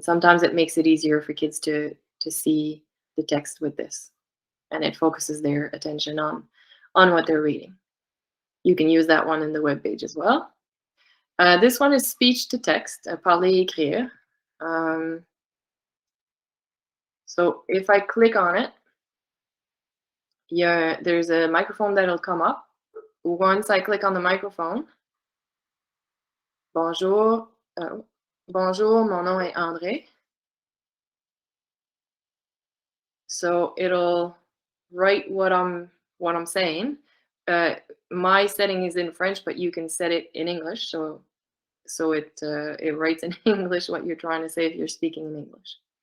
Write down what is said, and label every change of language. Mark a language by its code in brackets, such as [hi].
[en] Sometimes it makes it easier for kids to see the text with this, and it focuses their attention on what they're reading. You can use that one in the web page as well. This one is speech to text, parler écrire. So if I click on it, there's a microphone that'll come up. Once I click on the microphone, [fr] bonjour, bonjour, mon nom est André. [en] So it'll write what I'm saying. My setting is in French, but you can set it in English. So it writes in English what you're trying to say if you're speaking in English.